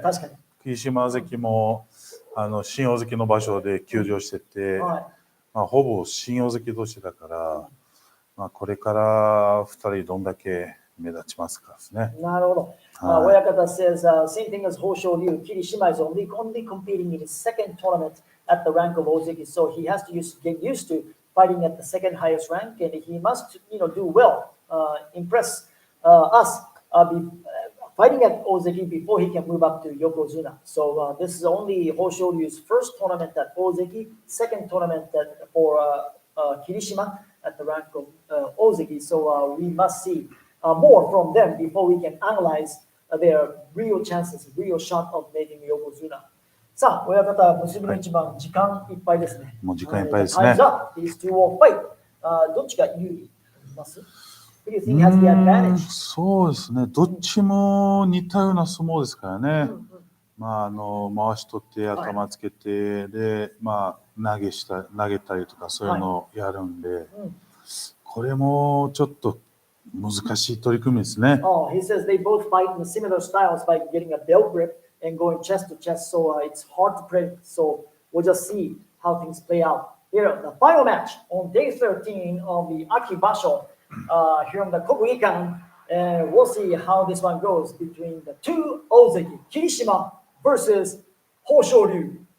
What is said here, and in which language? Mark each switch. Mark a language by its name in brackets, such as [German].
[Japanese] 確かに。霧島関も新大関の場所で休場してて、まあほぼ新大関同士だから、まあこれから2人どんだけ目立ちますかですね。なるほど。 [English] Oyakata says, same thing as Hoshoryu. Kirishima is only competing in his second tournament at the rank of Ozeki, so he has to get used to fighting at the second highest rank, and he must, do well, impress us, fighting at Ozeki before he can move up to Yokozuna. So this is only Hoshoryu's first tournament at Ozeki, second tournament for Kirishima at the rank of Ozeki. So we must see more from them before we can analyze their real chances, real shot of making Yokozuna. [Japanese] さあ、親方、結びの一番、時間いっぱいですね。もう時間いっぱいですね。 [English] These two will fight. [Japanese] どっちが有利ます？ [English] Who do you think has the advantage? [Japanese] そうですね。どっちも似たような相撲ですからね。まあ回し取って頭つけて、でまあ投げたりとかそういうのをやるんで、これもちょっと難しい取り組みですね。 [English] He says they both fight in similar styles by getting a belt grip and going chest to chest, so it's hard to predict. So we'll just see how things play out. Here, the final match on day 13 of the Akibasho here on the Kokugikan, and we'll see how this one goes between the two Ozeki, Kirishima versus Hoshoryu.